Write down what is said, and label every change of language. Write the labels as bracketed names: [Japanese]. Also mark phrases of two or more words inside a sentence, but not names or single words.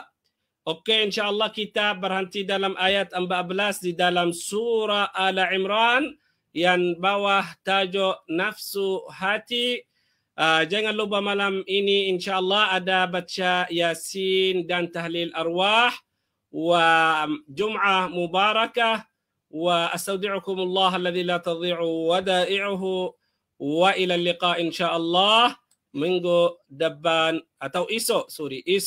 [Malay] Okey, [Arabic] إن شاء الله [Malay] kita berhenti dalam ayat 14 di dalam surah Al Imran yang bawah tajuk nafsu hati. Jangan lupa malam ini [Arabic] إن شاء الله [Malay] ada baca Yasin dan tahlil arwah [Arabic] وجمعة مباركة وأستودعكم الله الذي لا تضيع ودائعه وإلى لقاء إن شاء الله [Malay] minggu depan atau esok